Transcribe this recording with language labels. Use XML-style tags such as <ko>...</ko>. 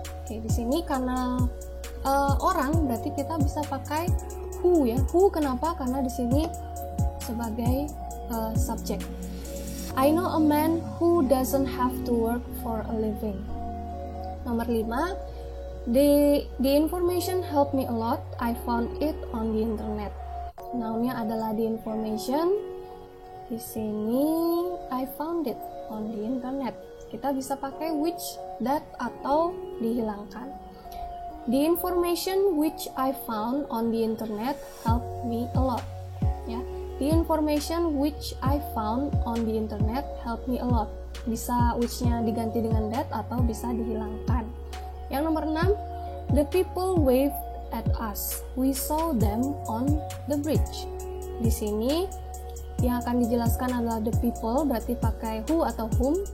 <id>Di sini karena orang, berarti kita bisa pakai who ya. Who kenapa? Karena di sini sebagai subjek.</id> <en>I know a man who doesn't have to work for a living.</en> <id>Nomor 5,</id> <en>the information helped me a lot. I found it on the internet.</en> <id>Noun-nya adalah</id> <en>the information.</en> <id>Di sini</id> <en>I found it on the internet.</en> <id>Kita bisa pakai which, that, atau dihilangkan.</id> <en>The information which I found on the internet helped me a lot. Ya. The information which I found on the internet helped me a lot.</en> <id>Bisa which-nya diganti dengan that atau bisa dihilangkan. Yang nomor 6,</id> <en>the people waved at us. We saw them on the bridge.</en> <id>Di sini yang akan dijelaskan adalah</id> <en>the people,</en> <id>berarti pakai who atau whom.</id>